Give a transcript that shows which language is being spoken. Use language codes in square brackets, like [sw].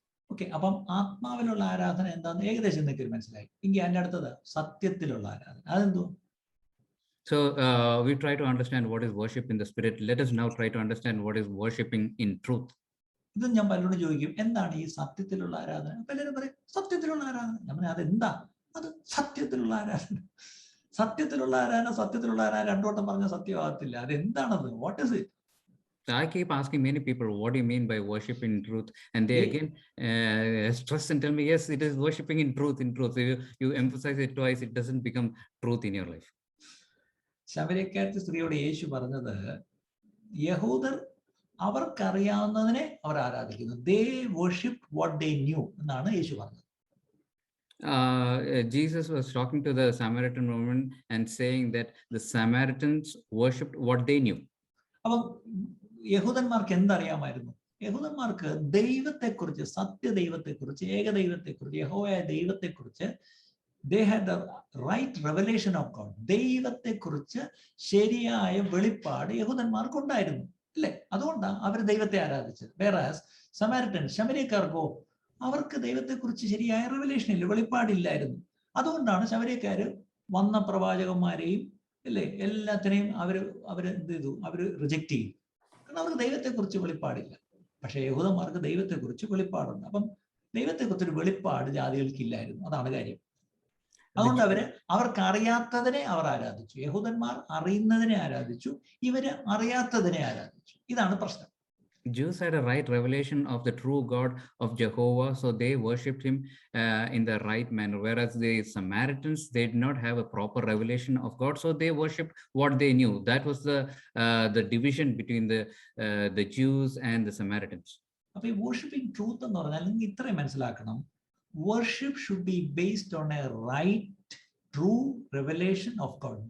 [ml] Okay, അപ്പം ആത്മാവിലുള്ള ആരാധന എന്താണെന്ന് ഏകദേശം നിങ്ങൾക്ക് മനസ്സിലായി. എങ്കിൽ അതിൻ്റെ അടുത്തത് സത്യത്തിലുള്ള ആരാധന, അതെന്തോ? [en] So we try to understand what is worship in the spirit. Let us now try to understand what is worshiping in truth. [ml] ഇത് ഞാൻ പലരോടും ചോദിക്കും, എന്താണ് ഈ സത്യത്തിലുള്ള ആരാധന? പലരും പറയും സത്യത്തിലുള്ള ആരാധന. ഞാൻ പറഞ്ഞാൽ അതെന്താ? അത് സത്യത്തിലുള്ള ആരാധന. സത്യത്തിലുള്ള ആരാധന രണ്ടോട്ടം പറഞ്ഞ സത്യമാകത്തില്ല. അതെന്താണത്? [en] What is it? I keep asking many people, what do you mean by worship in truth? And they again stress and tell me, yes, it is worshiping in truth. In truth, you emphasize it twice, it doesn't become truth in your life. [ml] ശമര്യക്കാരത്തി സ്ത്രീയോട് യേശു പറഞ്ഞത്, യഹൂദർ അവർക്കറിയാവുന്നതിനെ അവർ ആരാധിക്കുന്നു. [en] They worshiped what they knew [ml] എന്നാണ് യേശു പറഞ്ഞത്. [en] Jesus was talking to the Samaritan woman and saying that the Samaritans worshipped what they knew. [ml] അപ്പം യഹൂദന്മാർക്ക് എന്തറിയാമായിരുന്നു? യഹൂദന്മാർക്ക് ദൈവത്തെക്കുറിച്ച്, സത്യദൈവത്തെക്കുറിച്ച്, ഏകദൈവത്തെക്കുറിച്ച്, യഹോവയായ ദൈവത്തെക്കുറിച്ച് [en] they had the right revelation of God. [ml] ദൈവത്തെക്കുറിച്ച് ശരിയായ വെളിപ്പാട് യഹൂദന്മാർക്ക് ഉണ്ടായിരുന്നു, അല്ലേ? അതുകൊണ്ടാണ് അവർ ദൈവത്തെ ആരാധിച്ചത്. വേറാസ് ശമര്യക്കാർക്കോ അവർക്ക് ദൈവത്തെക്കുറിച്ച് ശരിയായ റെവലേഷൻ ഇല്ല, വെളിപ്പാടില്ലായിരുന്നു. അതുകൊണ്ടാണ് ശമര്യക്കാര് വന്ന പ്രവാചകന്മാരെയും, അല്ലേ, എല്ലാത്തിനെയും അവർ എന്ത് ചെയ്തു? അവർ റിജക്റ്റ് ചെയ്തു. കാരണം അവർക്ക് ദൈവത്തെക്കുറിച്ച് വെളിപ്പാടില്ല. പക്ഷെ യഹൂദന്മാർക്ക് ദൈവത്തെക്കുറിച്ച് വെളിപ്പാടുണ്ട്. അപ്പം ദൈവത്തെക്കുറിച്ച് ഒരു വെളിപ്പാട് ജാതികൾക്ക് ഇല്ലായിരുന്നു. അതാണ് കാര്യം. അതുകൊണ്ട് അവർക്ക് അറിയാത്തതിനെ അവർ ആരാധിച്ചു. യഹൂദന്മാർ അറിയുന്നതിനെ ആരാധിച്ചു, ഇവര് അറിയാത്തതിനെ ആരാധിച്ചു. ഇതാണ് പ്രശ്നം. [en] Jews had a right revelation of the true God of Jehovah, so they worshipped him in the right manner. Whereas the Samaritans, they did not have a proper revelation of God, so they worshipped what they knew. That was the division between the Jews and the Samaritans. [ml] അപ്പൊ ഈ [en] worshipping truth [ml] എന്ന് പറഞ്ഞാൽ നിങ്ങൾ ഇത്രയും മനസ്സിലാക്കണം. [en] Worship should be based on a right true revelation of God.